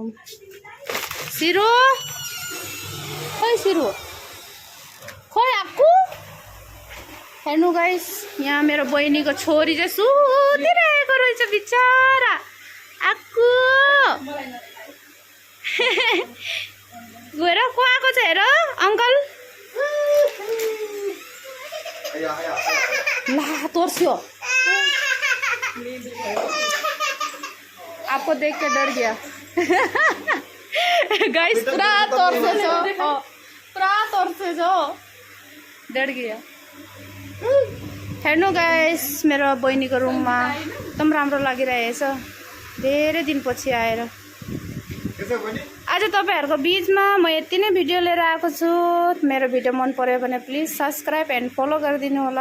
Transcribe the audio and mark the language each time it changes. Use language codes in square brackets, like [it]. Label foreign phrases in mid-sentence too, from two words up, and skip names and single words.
[ne] सिरो खोइ सिरो खोइ आक्कु। हेर्नु गाइस यहाँ मेरो बहिनीको छोरी चाहिँ सुतिरहेको रहेछ बिचारा आक्कु। गएर को आएको छ हेर अंकल। ला तोर्स्यो। [hi] आपको देख के डर गया गाइस। [ne] पूरा तोर्से छो पूरा तोर्से छो [hi] डर गया। [ne] हेर्नु गाइस मेरो बहिनीको रुममा एकदम राम्रो लागिरहेछ धेरै दिनपछि आएर। आज तपाईहरुको बीचमा म यति नै भिडियो लिएर आएको छु। मेरो भिडियो मन पर्यो भने [en] please subscribe and follow [ne] गरिदिनु होला।